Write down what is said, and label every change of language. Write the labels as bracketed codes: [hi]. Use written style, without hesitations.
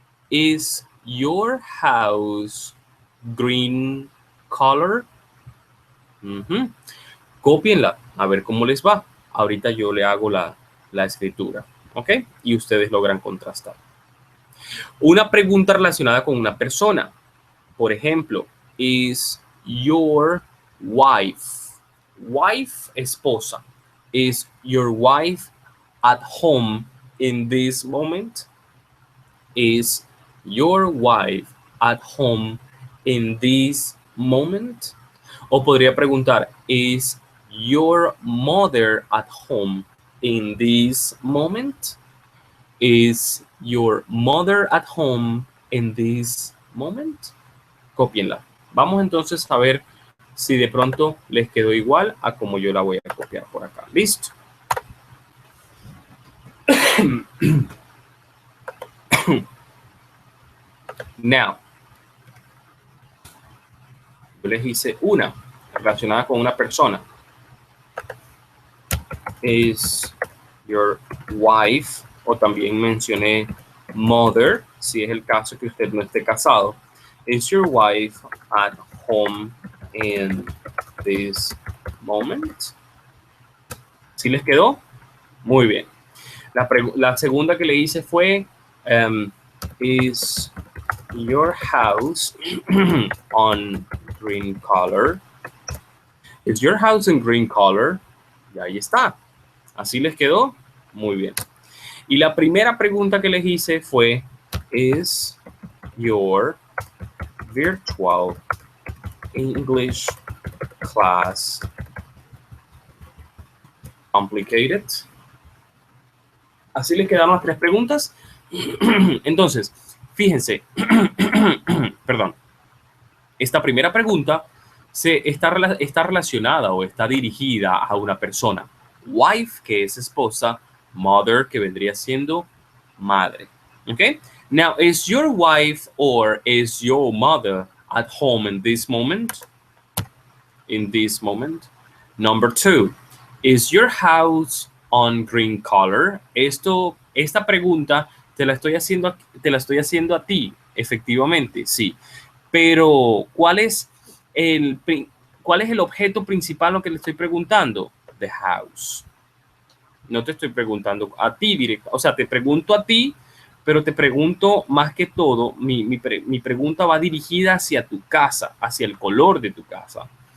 [en] Is your house green color? [es] Cópienla, a ver cómo les va. Ahorita yo le hago la escritura, ¿ok? Y ustedes logran contrastar. Una pregunta relacionada con una persona. Por ejemplo, [en] is your wife, esposa, is your wife at home in this moment? Is your wife at home in this moment? [es] O podría preguntar, [en] is your mother at home in this moment? Is your mother at home in this moment? [es] Cópienla. Vamos entonces a ver si de pronto les quedó igual a como yo la voy a copiar por acá. ¿Listo? [en] Now, [es] yo les hice una relacionada con una persona. [en] Is your wife, [es] o también mencioné mother, si es el caso que usted no esté casado. [en] Is your wife at home in this moment? [es] ¿Sí les quedó? Muy bien. La segunda que le hice fue, [en] is your house on green color? Is your house in green color? [es] Y ahí está. ¿Así les quedó? Muy bien. Y la primera pregunta que les hice fue, [en] is your virtual English class complicated? [es] Así les quedaron las tres preguntas. Entonces, fíjense, perdón, esta primera pregunta está relacionada o está dirigida a una persona. Wife, que es esposa, mother, que vendría siendo madre. [en] Okay? Now, is your wife or is your mother at home in this moment? In this moment. Number 2, is your house on green color? [es] Esta pregunta te la estoy haciendo a ti, efectivamente, sí. Pero, ¿cuál es el objeto principal lo que le estoy preguntando? [en] The house. [es] No te estoy preguntando a ti directo. O sea, te pregunto a ti, pero te pregunto más que todo, mi pregunta va dirigida hacia tu casa, hacia el color de tu casa.